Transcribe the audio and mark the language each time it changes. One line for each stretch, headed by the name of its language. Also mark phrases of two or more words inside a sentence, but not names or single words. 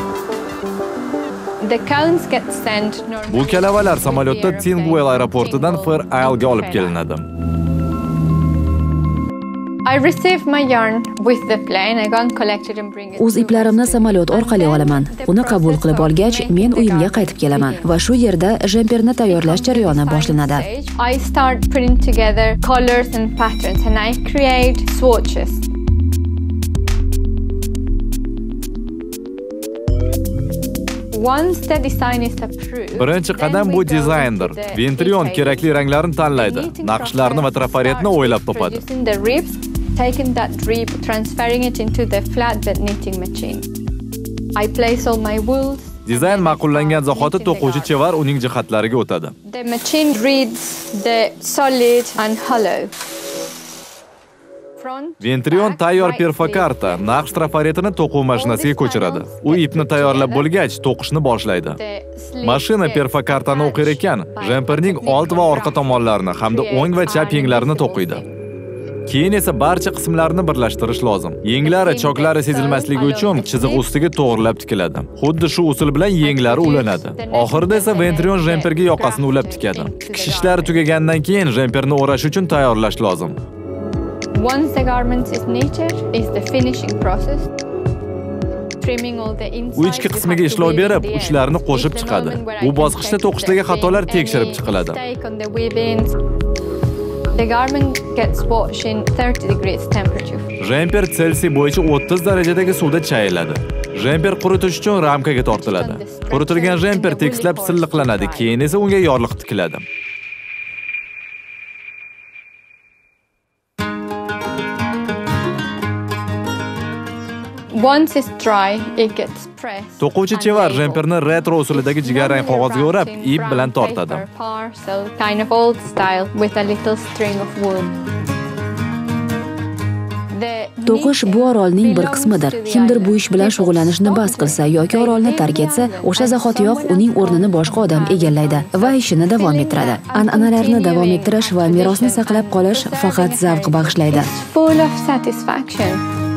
Uzbek: Bu kalavalar samolyotda Tingwell aeroportidan Fair Isle'ga olib kelinadi. O'z iplarimni samolyot orqali olaman. Uni qabul qilib olgach, men uyimga qaytib kelaman va shu yerda jemperni tayyorlash jarayoni boshlanadi.
English: I start putting together colors and patterns and I create swatches. Once the design is approved,
Uzbek: birinchi qadam bu dizayndir. Van Truon kerakli ranglarni tanlaydi, naqshlarni va trafaretni o'ylab topadi.
English: Taking that rib, transferring it into the flatbed knitting machine. I place all my wools.
Uzbek: Dizayn ma'qullangan zahoti to'quvchi chevar uning jihatlariga o'tadi.
English: The machine reads the solid and hollow.
Uzbek: Van Truon tayyor perfokarta naqsh trafaretini to'quv mashinasiga ko'chiradi. U ipni tayyorlab bo'lgach, to'qishni boshlaydi. Mashina perfokartani o'qir ekan, jemperning old va orqa tomonlarini hamda o'ng va chap yenglarini to'qiydi. Keyin esa barcha qismlarni birlashtirish lozim. Yenglari, choklari sezilmasligi uchun chiziq ustiga to'g'rilab tikiladi. Xuddi shu usul bilan yenglari ulanadi. Oxirida esa Van Truon jemperga yoqasini ulab tikadi. Tikish ishlari tugagandan keyin jemperni o'rash uchun tayyorlash lozim.
English: Once the garment is knitted, is the finishing process.
Uzbek: U ichki qismiga ishlov berib, uchlarini qo'shib chiqadi. Bu bosqichda to'qishdagi xatolar tekshirib chiqiladi.
English: The garment gets washed in 30 degrees temperature.
Uzbek: Jemper Celsiy bo'yicha 30 darajadagi suvda chayiladi. Jemper quritish uchun ramkaga tortiladi. Quritilgan jemper tekislab silliqlanadi, keyin esa unga yorliq tikiladi.
English: Once it's dry, it gets pressed.
Uzbek: To'quvchi chevar jemperni retro usulidagi jigarrang qog'ozga o'rab, ip bilan tortadi.
English: Kind of old style with a little string of wool.
Uzbek: To'qish bu orolning bir qismidir. Kimdir bu ish bilan shug'ullanishni bas qilsa yoki orolni tark etsa, o'sha zahotiyoq uning o'rnini boshqa odam egallaydi va ishini davom ettiradi. An'analarni davom ettirish va merosni saqlab qolish faqat zavq bag'ishlaydi.
English: Full of satisfaction.